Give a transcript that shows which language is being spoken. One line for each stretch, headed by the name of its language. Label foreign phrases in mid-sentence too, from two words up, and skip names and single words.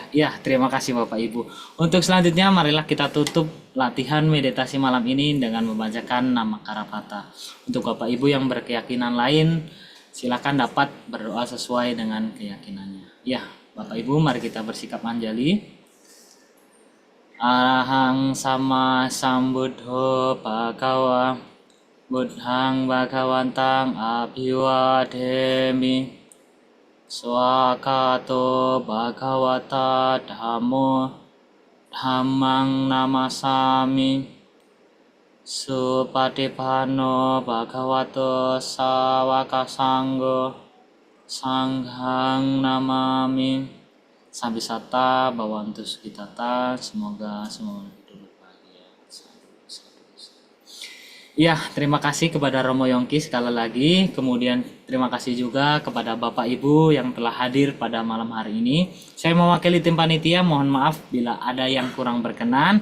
Indonesian: Ya, terima kasih Bapak Ibu. Untuk selanjutnya, marilah kita tutup latihan meditasi malam ini dengan membacakan nama Karapata. Untuk Bapak Ibu yang berkeyakinan lain, silakan dapat berdoa sesuai dengan keyakinannya. Ya, Bapak Ibu, mari kita bersikap anjali.
Pali: Arahang sama sambuddho bhagawa buddhang bhagawantang abhiwademi swakato bhagawata dhammo dhammang namasami Supatipanno bhagavato sawaka sanggo sanghang namami. Sambisata bawantu sukitata,
Indonesian: semoga semua hidup bahagia. Ya, terima kasih kepada Romo Yongki sekali lagi. Kemudian terima kasih juga kepada Bapak Ibu yang telah hadir pada malam hari ini. Saya mewakili tim panitia, mohon maaf bila ada yang kurang berkenan.